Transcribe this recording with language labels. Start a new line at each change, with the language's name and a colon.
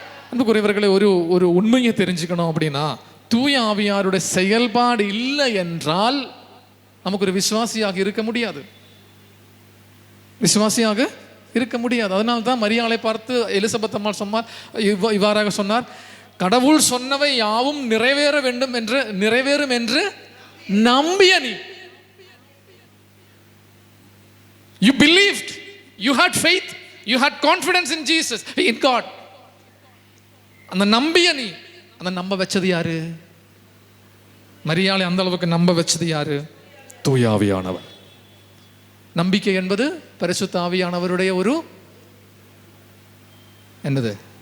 Tamil: அன்புக்குரியவர்களே, ஒரு உண்மையை தெரிஞ்சுக்கணும் அப்படின்னா, தூய ஆவியாருடைய செயல்பாடு இல்லை என்றால் நமக்கு ஒரு விசுவாசியாக இருக்க முடியாது, விசுவாசியாக இருக்க முடியாது. அதனால தான் மரியாளை பார்த்து எலிசபெத் அம்மாள் சொன்னார், இவ்வாறாக சொன்னார், கடவுள் சொன்னவை யாவும் நிறைவேறும் என்று நம்பிய நீ.
English: You believed, you had faith, you had confidence in Jesus, in God.
Tamil: அந்த நம்பிய நீ, அந்த நம்ப வச்சது யாரு? மரியாளை அந்த அளவுக்கு நம்ப வச்சது யாரு? தூய ஆவியானவர். நம்பிக்கை என்பது பரிசுத்த ஆவியானவருடைய ஒரு என்னது?